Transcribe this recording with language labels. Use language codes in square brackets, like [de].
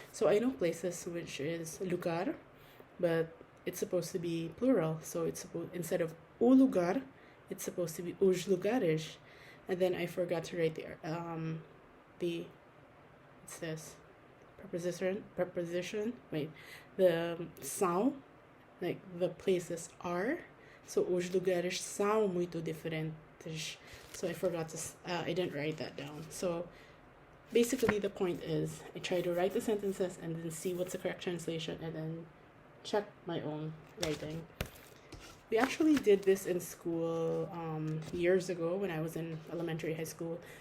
[en] So I know places, which is lugar, but it's supposed to be plural. So it's instead of o lugar, it's supposed to be os lugares. And then I forgot to write it says preposition. Wait, the são, like the places are. So [pt] os lugares são muito diferentes. [en] So I didn't write that down. So basically the point is I try to write the sentences and then see what's the correct translation and then check my own writing. We actually did this in school years ago when I was in elementary, high school.